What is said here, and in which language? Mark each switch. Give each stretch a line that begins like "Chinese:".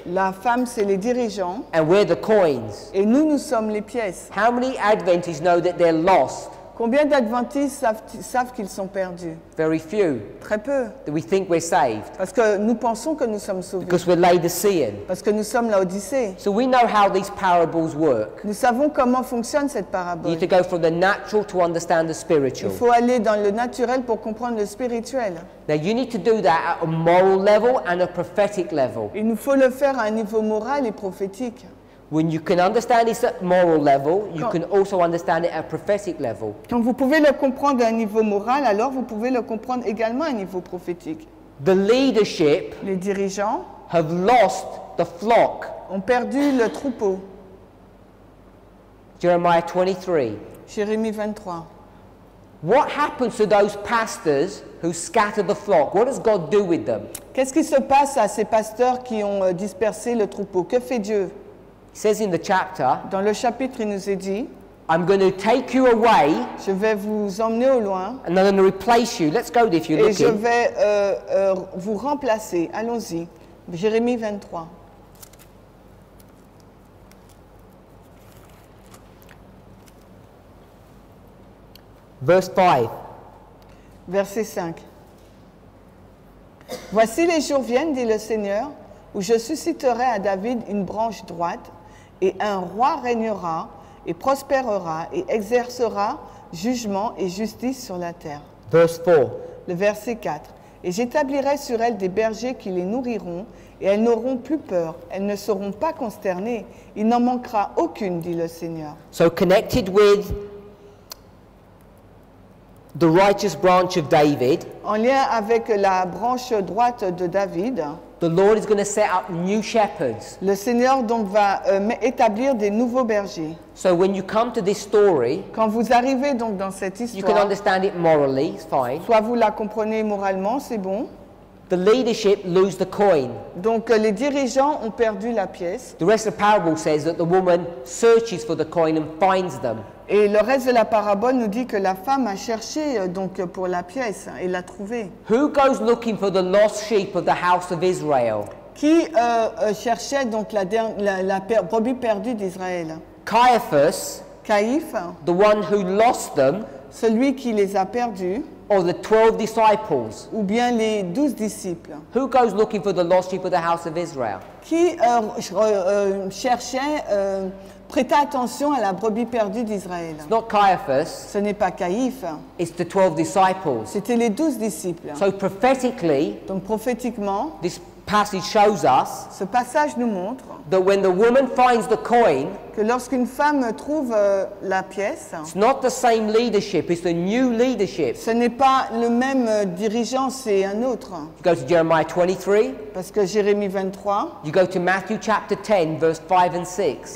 French: La femme, c'est les dirigeants.
English: and we're the coins.
French: Et nous, nous sommes les pièces.
English: How many Adventists know that they're lost?
French: Combien d'adventistes savent qu'ils sont perdus?
English: Very few.
French: Très peu.
English: That we think we're saved
French: Parce que nous pensons que nous sommes sauvés.
English: because we're Laodicean.
French: Parce que nous sommes la Odyssée.
English: So we know how these parables work.
French: Nous savons comment fonctionne cette
English: You
French: parabole.
English: need to go from the natural to understand the
French: Il
English: spiritual.
French: faut aller dans le naturel pour comprendre le spirituel.
English: Now you need to do that at a moral level and a prophetic level.
French: Il nous faut le faire à un niveau moral et prophétique.
English: When you can understand this at moral level, you
French: Quand-
English: can also understand it at prophetic level.
French: Quand vous pouvez le comprendre à un niveau moral, alors vous pouvez le comprendre également à un niveau prophétique.
English: The leadership
French: Les dirigeants
English: have lost the flock.
French: ont perdu le troupeau.
English: Jeremiah 23.
French: Jérémie 23.
English: What happens to those pastors who scatter the flock? What does God do with them?
French: Qu'est-ce qui se passe à ces pasteurs qui ont dispersé le troupeau? Que fait Dieu?
English: It says in the chapter,
French: Dans le chapitre, il nous est dit,
English: I'm going to take you away
French: je vais vous emmener au loin
English: and I'm going to replace you. Let's go there if you're
French: et je
English: looking.
French: vais vous remplacer. Allons-y. Jérémie 23.
English: Verse 5.
French: Verset 5. Voici les jours viennent, dit le Seigneur, où je susciterai à David une branche droite, et un roi régnera, et prospérera, et exercera jugement et justice sur la terre.
English: Verse 4.
French: Le verset 4. Et j'établirai sur elles des bergers qui les nourriront, et elles n'auront plus peur, elles ne seront pas consternées, il n'en manquera aucune, dit le Seigneur.
English: So connected with the righteous branch of David,
French: En lien avec la branche droite de David,
English: the Lord is going to set up new shepherds.
French: le Seigneur donc va établir des nouveaux bergers.
English: So when you come to this story,
French: Quand vous arrivez donc dans cette
English: you can
French: histoire,
English: understand it morally, it's fine.
French: soit vous la comprenez moralement, c'est bon.
English: The leadership lose the coin.
French: Donc les dirigeants ont perdu la pièce.
English: The rest of the parable says that the woman searches for the coin and finds them.
French: Et le reste de la parabole nous dit que la femme a cherché donc pour la pièce et l'a trouvée.
English: Who goes looking for the lost sheep of the house of Israel?
French: Qui cherchait donc la brebis perdue d'Israël?
English: Caiaphas,
French: Caïphe,
English: the one who lost them,
French: celui qui les a perdus,
English: or the 12 disciples?
French: ou bien les 12 disciples?
English: Who goes looking for the lost sheep of the house of Israel?
French: Qui cherchait, prêta attention à la brebis perdue d'Israël?
English: It's not Caiaphas,
French: Ce n'est pas Caïphe,
English: it's the 12 disciples.
French: c'était les 12 disciples.
English: So prophetically,
French: Donc prophétiquement,
English: this passage shows us
French: ce passage nous montre
English: that when the woman finds the coin,
French: que lorsqu'une femme trouve la pièce,
English: it's not the same leadership, it's the new leadership.
French: ce n'est pas le même dirigeant, c'est un autre.
English: You go to Jeremiah 23,
French: Parce que Jérémie 23,
English: you go to Matthew chapter 10, verse 5 and 6.